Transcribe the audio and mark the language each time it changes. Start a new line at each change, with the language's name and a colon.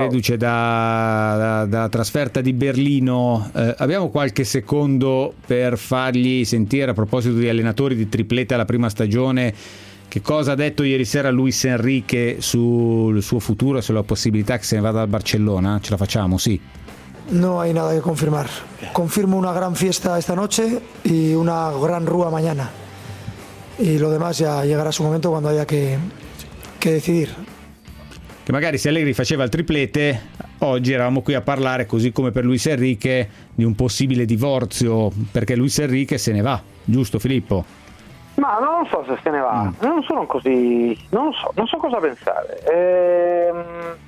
Italian: Reduce dalla trasferta di Berlino. Abbiamo qualche secondo per fargli sentire, a proposito di allenatori di triplete alla prima stagione, che cosa ha detto ieri sera Luis Enrique sul suo futuro e sulla possibilità che se ne vada al Barcellona? Ce la facciamo, sì.
Spanish: No hay nada que confirmar. Confirmo una gran fiesta esta noche y una gran rúa mañana. Y lo demás ya llegará su momento cuando haya que decidir.
Italian: Che magari se Allegri faceva il triplete, oggi eravamo qui a parlare, così come per Luis Enrique, di un possibile divorzio, perché Luis Enrique se ne va, giusto Filippo? Ma non so se se ne va, non sono così, non so cosa pensare.